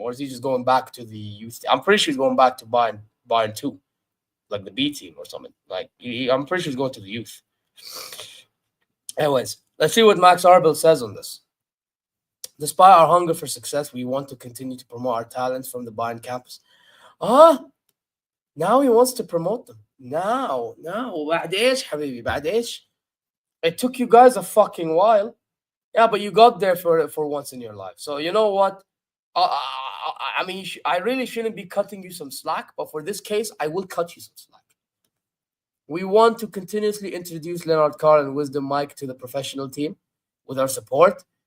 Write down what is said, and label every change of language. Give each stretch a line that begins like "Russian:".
English: Or is he just going back to the youth? I'm pretty sure he's going back to Bayern 2, like the B team or something. Like, I'm pretty sure he's going to the youth. Anyways, let's see what Max Arbil says on this. Despite our hunger for success, we want to continue to promote our talents from the Bayern campus. Now he wants to promote them.
Arabic: Now, بعد ايش حبيبي بعد ايش?
English: It took you guys a fucking while. Yeah, but you got there for once in your life. So you know what? I mean, I really shouldn't be cutting you some slack, but for this case, I will cut you some slack. We want to continuously introduce Leonard, Karl, and Wisdom Mike to the professional team with our support.